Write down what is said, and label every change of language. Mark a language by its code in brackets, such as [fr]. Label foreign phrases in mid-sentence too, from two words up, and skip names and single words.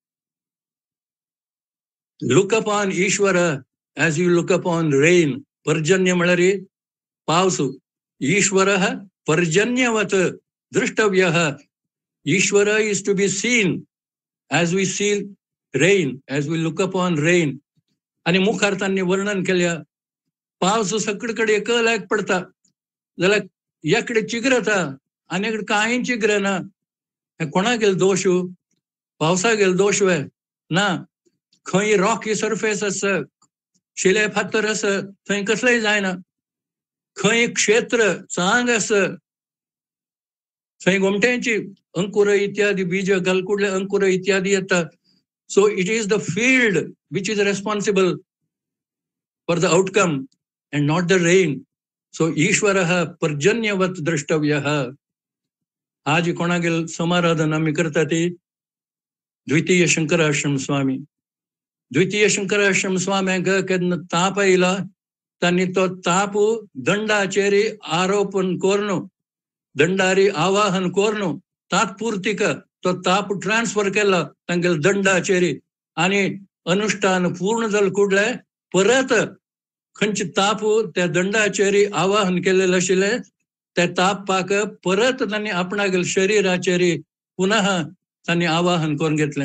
[en] look upon ईश्वर as you look upon rain. [kok] पर्जन्य म्हळ्यार पावस. [sa] ईश्वरः पर्जन्यवत् द्रष्टव्यः. [en] ईश्वर is to be seen as we see rain, as we look upon rain. [kok] आणि मुखार तांणी वर्णन केल्या पावस सगळे कडे एकलायक पडता जाल्यार एकडे चिगरता आनी एकडें कांय चिगरना. हे कोणा गेलो दोश? पावसा गेलो दोश वे ना. खंय [en] rocky surface [kok] आसा, शिले फातर आसा, थंय कसलेय जायना. खंय क्षेत्र चांग आसा, थंय गोमट्यांची अंकुर इत्यादी बीज गलकुडले अंकुर इत्यादी येता. [en] so it is the field which is responsible for the outcome and not the rain. [sa] So ईश्वरः पर्जन्यवत् द्रष्टव्यः. [kok] आज कोणागेल समाराधन आम्ही करता ती द्वितीय शंकराश्रम स्वामी. द्वितीय शंकराश्रम स्वाम्यांक केन्ना ताप आयला तांणी तो ताप दंडाचेरी आरोपण कोरनो, दंडारी आवाहन कोरनो, तात्पुरतीक तो ताप ट्रान्सफर केला तांगेल दंडाचेरी. आणि अनुष्ठान पूर्ण जाल कुडले परत खंयचे ताप त्या दंडाचेरी आवाहन केलेले आशिल्ले त्या तापाक परत तांणी आपणागेल शरिराचेरी पुनः तांणी आवाहन करून घेतले.